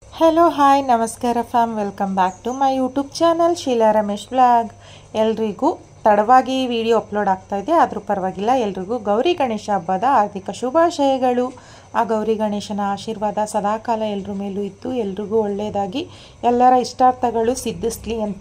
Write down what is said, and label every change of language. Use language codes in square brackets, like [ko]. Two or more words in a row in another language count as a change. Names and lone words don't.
[en] hello hi [kn] नमस्कार [en] fam welcome back to my YouTube channel [kn] ಶೀಲಾ ರಮೇಶ್ ಬ್ಲಾಗ್ ಎಲ್ರಿಗೂ ತಡವಾಗಿ ವಿಡಿಯೋ ಅಪ್ಲೋಡ್ ಆಗ್ತಾ ಇದೆ ಆದರೂ ಪರವಾಗಿಲ್ಲ ಎಲ್ರಿಗೂ ಗೌರಿ ಗಣೇಶ ಹಬ್ಬದ ಹಾರ್ದಿಕ ಶುಭಾಶಯಗಳು ಆ ಗೌರಿ ಗಣೇಶನ ಆಶೀರ್ವಾದ ಸದಾಕಾಲ ಎಲ್ಲರ ಮೇಲೂ ಇತ್ತು ಎಲ್ರಿಗೂ ಒಳ್ಳೆಯದಾಗಿ ಎಲ್ಲರ ಇಷ್ಟಾರ್ಥಗಳು ಸಿದ್ಧಿಸಲಿ ಅಂತ